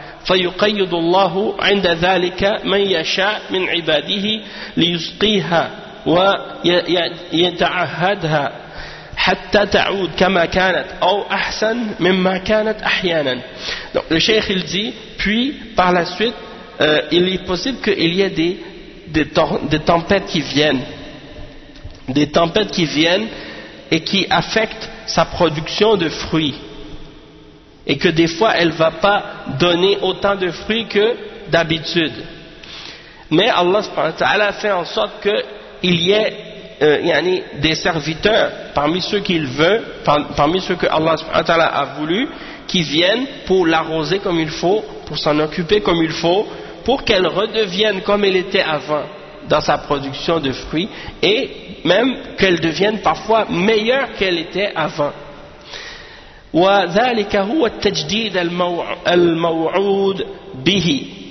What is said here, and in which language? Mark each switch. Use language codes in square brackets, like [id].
[ar] فيقيد الله عند ذلك من يشاء من عباده ليسقيها ويتعهدها حتى تعود كما كانت أو أحسن مما كانت أحيانا. [fr] Donc le cheikh il dit, puis par la suite il est possible qu'il y ait des tempêtes qui viennent, des tempêtes qui viennent et qui affectent sa production de fruits, et que des fois elle ne va pas donner autant de fruits que d'habitude. Mais Allah subhanahu wa ta'ala a fait en sorte qu'il y ait yani, des serviteurs parmi ceux qu'il veut, parmi ceux que Allah subhanahu wa ta'ala a voulu, qui viennent pour l'arroser comme il faut, pour s'en occuper comme il faut, pour qu'elle redevienne comme elle était avant dans sa production de fruits, et même qu'elle devienne parfois meilleure qu'elle était avant. [ar] وذلك هو التجديد الموعود به.